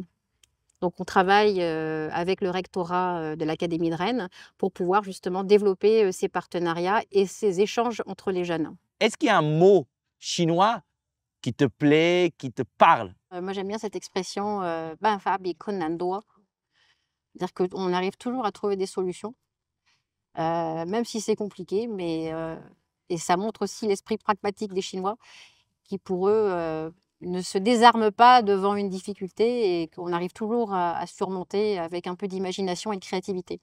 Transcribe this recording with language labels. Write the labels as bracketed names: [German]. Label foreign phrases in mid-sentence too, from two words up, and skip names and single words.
[French] Donc on travaille, avec le rectorat, de l'académie de Rennes pour pouvoir justement développer, ces partenariats et ces échanges entre les jeunes. Est-ce qu'il y a un mot chinois qui te plaît, qui te parle? Moi j'aime bien cette expression, [Chinese] «办法比困难多». [French] C'est-à-dire qu'on arrive toujours à trouver des solutions, même si c'est compliqué, et ça montre aussi l'esprit pragmatique des Chinois qui, pour eux, ne se désarment pas devant une difficulté et qu'on arrive toujours à surmonter avec un peu d'imagination et de créativité.